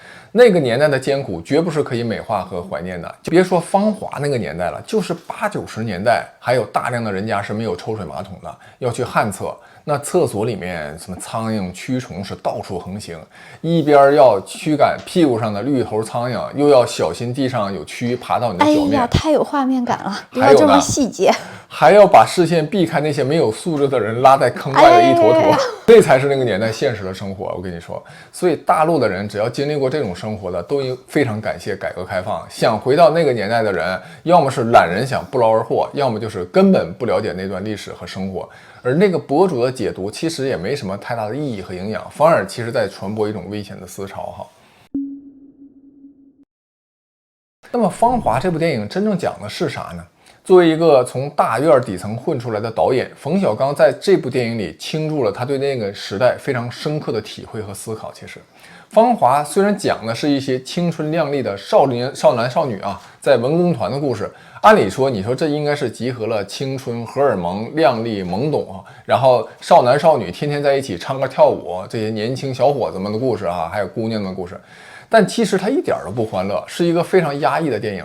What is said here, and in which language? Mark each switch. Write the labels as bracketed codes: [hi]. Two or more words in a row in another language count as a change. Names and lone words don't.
[zh] 那個年代的艱苦絕不是可以美化和懷念的，就別說芳華那個年代了，就是80、90年代，還有大量的人家是沒有抽水馬桶的，要去旱廁。那廁所裡面什麼蒼蠅、蛆蟲是到處橫行，一邊要驅趕屁股上的綠頭蒼蠅，又要小心地上有蛆爬到你的腳面。哎呀，太有畫面感了，不要這麼細節。還要把視線避開那些沒有素質的人，拉在坑外的一坨坨，這才是那個年代現實的生活。我跟你說，所以大陸的人只要經歷過這種生活的，都非常感謝改革開放。想回到那個年代的人，要麼是懶人想不勞而獲，要麼就是根本不了解那段歷史和生活。而那個博主的解讀其實也沒什麼太大的意義和營養，反而其實在傳播一種危險的思潮哈。那麼《芳華》這部電影真正講的是啥呢？作為一個從大院底層混出來的導演，馮小剛在這部電影裡傾注了他對那個時代非常深刻的體會和思考。其實，《芳華》雖然講的是一些青春靚麗的少男少女啊，在文工團的故事，按理說，你說這應該是集合了青春、荷爾蒙、靚麗、懵懂啊，然後少男少女天天在一起唱歌跳舞，這些年輕小伙子們的故事啊，還有姑娘們的故事，但其實它一點都不歡樂，是一個非常壓抑的電影。